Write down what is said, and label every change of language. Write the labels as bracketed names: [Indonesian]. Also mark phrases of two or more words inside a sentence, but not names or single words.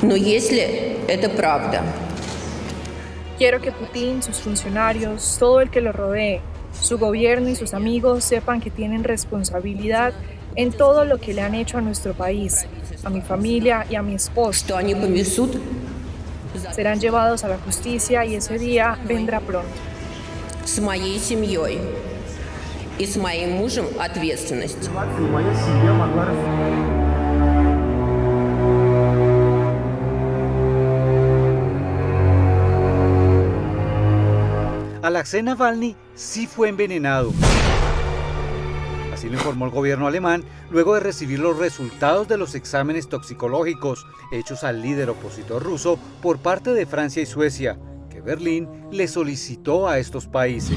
[Spanish] Quiero que Putin, sus funcionarios, todo el que lo rodee, su gobierno y sus amigos sepan que tienen responsabilidad en todo lo que le han hecho a nuestro país, a mi familia y a mi esposo. Serán llevados a la justicia y ese día vendrá pronto. [Russian] С моей семьей и с моим мужем ответственность. [Spanish] Alexei Navalny sí fue envenenado. Así lo informó el gobierno alemán luego de recibir los resultados de los exámenes toxicológicos hechos al líder opositor ruso por parte de Francia y Suecia, que Berlín le solicitó a estos países.